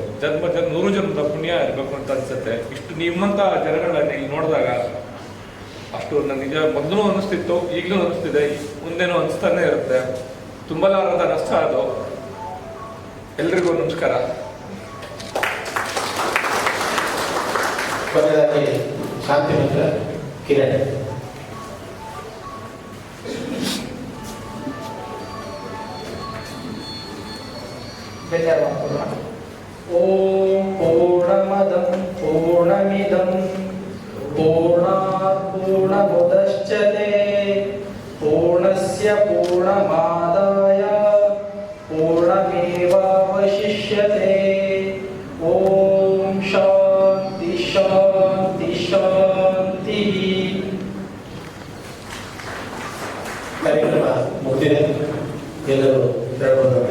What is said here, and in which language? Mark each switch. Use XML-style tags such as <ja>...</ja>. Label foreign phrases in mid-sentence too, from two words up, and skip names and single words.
<kn>ಜನ್ಮ 100 ಜನ್ಮದ ಪುಣ್ಯ ಇರಬೇಕು ಅಂತ ಅನ್ಸುತ್ತೆ. ಇಷ್ಟು ನಿಮ್ಮಂಥ ಜನಗಳನ್ನ ಇಲ್ಲಿ ನೋಡಿದಾಗ ಅಷ್ಟು ನನ್ನ ನಿಜ ಮೊದಲು ಅನ್ನಿಸ್ತಿತ್ತು, ಈಗಲೂ ಅನ್ನಿಸ್ತಿದೆ, ಮುಂದೇನೂ ಅನಿಸ್ತಾನೆ ಇರುತ್ತೆ. ತುಂಬಲಾರದ ನಷ್ಟ ಅದು. ಎಲ್ರಿಗೂ ನಮಸ್ಕಾರ. ಕೊನೆಯದಾಗಿ ಶಾಂತಿ ಮಂತ್ರ ಕಿರಣ್.</kn> <sa>ಓಂ ಪೂರ್ಣಮದಂ ಪೂರ್ಣಮಿದಂ ಪೂರ್ಣಾತ್ ಪೂರ್ಣಮುದಚ್ಯತೆ ಪೂರ್ಣಸ್ಯ ಪೂರ್ಣಮಾದಾಯ ಪೂರ್ಣಮೇವಾವಶಿಷ್ಯತೆ. ಓಂ ಶಾಂತಿ ಶಾಂತಿ ಶಾಂತಿ.</sa> <kn>ಕಾರ್ಯಕ್ರಮ ಮುಗಿದಿದೆ. ಎಲ್ಲರೂ</kn>